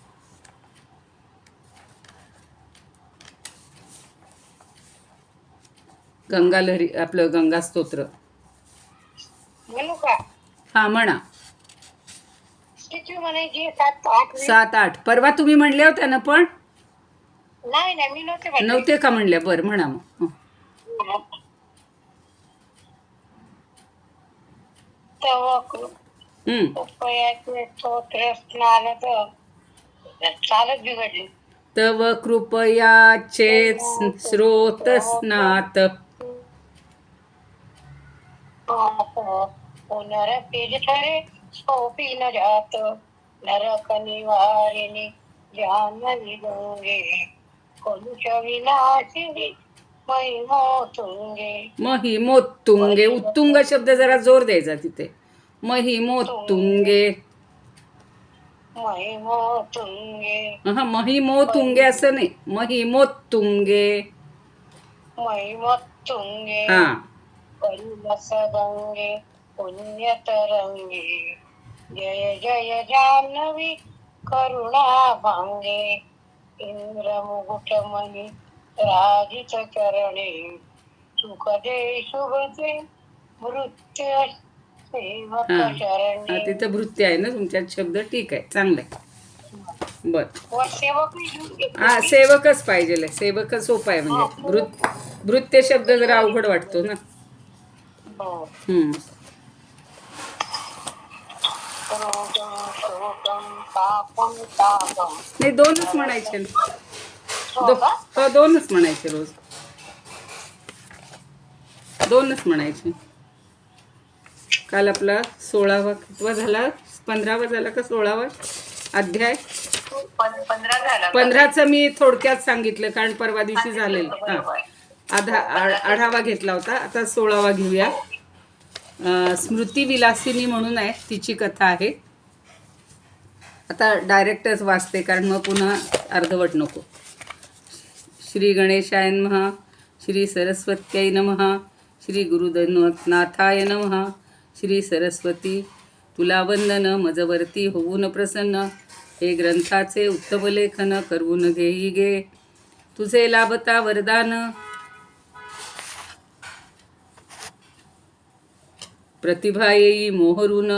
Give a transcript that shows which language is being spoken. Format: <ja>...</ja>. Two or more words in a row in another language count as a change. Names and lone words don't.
<mr>गंगालहरी आपलं गंगा स्तोत्र. हा म्हणा. 7-8 परवा तुम्ही म्हणल्या होत्या ना, पण नव्हते का म्हणल्या. बरं म्हणा मग.</mr> <sa>तव कृपयाचे स्रोत स्नात, पुनरपिजठरे सोपी न जात. नरक निवारिणी जान्हवी गंगे, कलुष विनाशिनी महिमोत्तुंगे. महिमोत्तुंगे.</sa> <mr>उत्तुंग शब्द जरा जोर द्यायचा तिथे.</mr> <sa>महिमोत्तुंगे. महिमोत्तुंगे.</sa> <mr>हा महिमोत्तुंगे असं नाही, महिमोत्तुंगे.</mr> <sa>महिमोत्तुंगे. हा करुणसगंगे पुण्य तरंगी. जय जय जान्हवी करुणा भांगे. इंद्र मुकुटमणी राजित चरणे. सुख दे शुभ दे मृत्यू सेवक हां हां, चरणी.</sa> <mr>तिथं भृत्य आहे ना तुमच्यात शब्द, ठीक आहे, चांगलं आहे. बर, वर सेवक लिहून घेतले हा मी. सेवकच पाहिजे, सेवक सोपा आहे, म्हणजे भृत्य शब्द जरा अवघड वाटतो ना. हो. हम्म.</mr> <sa>क्रोधं शोकं पापं तापं.</sa> <mr>नाही, दोनच म्हणायचे ना. हो का? हो, दोनच म्हणायचे रोज, दोनच म्हणायचे. काल आपला 16वा कितवा झाला, 15वा झाला का 16वा अध्याय? 15 झाला का? 15चं मी थोडक्यात सांगितलं, कारण परवा दिवशी झालेलं. हां, बरोबर. आढावा घेतला होता. आता 16वा घेऊया. स्मृती विलासिनी म्हणून आहे, तिची कथा आहे. आता डायरेक्टच वाचते, कारण मग पुन्हा अर्धवट नको.</mr> <sa>श्री गणेशाय नमः, श्री सरस्वत्यै नमः, श्री गुरुदत्तनाथाय नमः. श्री सरस्वती,</sa> <mr>तुला वंदन, मजवरती होऊन प्रसन्न. हे ग्रंथाचे उत्तम लेखन करून घेई गे. तुझे लाभता वरदान, प्रतिभा येई मोहरून.</mr>